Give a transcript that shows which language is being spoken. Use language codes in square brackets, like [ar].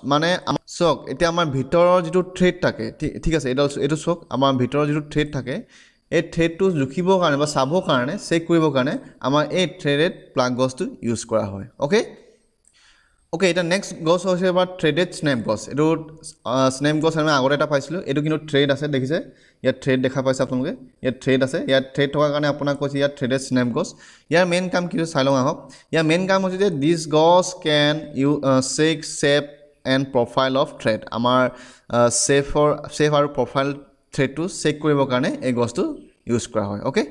[as] মানে চাওক, এতিয়া আমাৰ ভিতৰৰ যিটো থ্ৰেড থাকে, ঠিক আছে, এইটো চাওক, আমাৰ ভিতৰৰ যিটো থ্ৰেড থাকে এই থ্ৰেডটো জুখিবৰ কাৰণে বা চাবৰ কাৰণে চেক কৰিবৰ কাৰণে আমাৰ এই থ্ৰেডেড প্লাগ গছটো ইউজ কৰা হয়। অ'কে, এতিয়া নেক্সট গছ হৈছে আমাৰ থ্ৰেডেড স্নেপ গছ। এইটো স্নেপ গছ আমি আগতে এটা পাইছিলোঁ, এইটো কিন্তু থ্ৰেড আছে। দেখিছে, ইয়াত থ্ৰেড দেখা পাইছে আপোনালোকে, ইয়াত থ্ৰেড আছে। ইয়াত থ্ৰেড থকাৰ কাৰণে আপোনাক কৈছে ইয়াত থ্ৰেডেড স্নেপ গছ। ইয়াৰ মেইন কাম কি চাই লওঁ আহক। ইয়াৰ মেইন কাম হৈছে যে [en] দিছ গছ can check shape and profile of thread. [as] আমাৰ শ্বেপ আৰু প্ৰফাইল থ্ৰেডটো চেক কৰিবৰ কাৰণে এই গছটো ইউজ কৰা হয়।